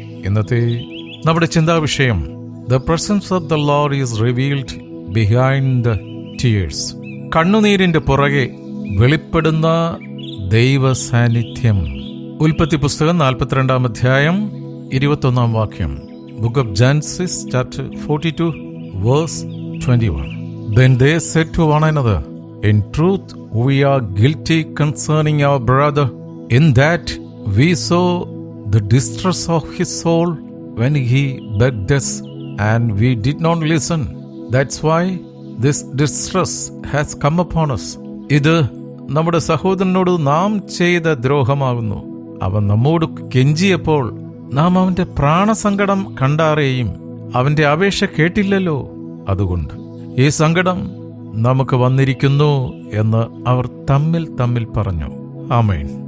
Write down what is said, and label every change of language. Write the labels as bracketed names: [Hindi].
[Malayalam] ഇന്നത്തെ നമ്മുടെ ചിന്താവിഷയം [English] The presence of the Lord is revealed behind the tears. [Malayalam] കണ്ണുനീരിന്റെ പുറകെ വെളിപ്പെടുന്ന ദൈവ സാന്നിധ്യം. ഉൽപ്പത്തി പുസ്തകം 42 അധ്യായം 21 വാക്യം. [English] Book of Genesis chapter 42 verse 21. Then they said to one another, in truth we are guilty concerning our brother, in that we saw the distress of his soul when he begged us, and we did not listen. That's why this distress has come upon us. [Malayalam] ഇത് നമ്മുടെ സഹോദരനോട് നാം ചെയ്ത ദ്രോഹമാകുന്നു. അവൻ നമ്മോട് കെഞ്ചിയപ്പോൾ നാം അവന്റെ പ്രാണസങ്കടം കണ്ടാറേയും അവന്റെ അപേക്ഷ കേട്ടില്ലല്ലോ. അതുകൊണ്ട് ഈ സങ്കടം നമുക്ക് വന്നിരിക്കുന്നു എന്ന് അവർ തമ്മിൽ പറഞ്ഞു. ആമേൻ.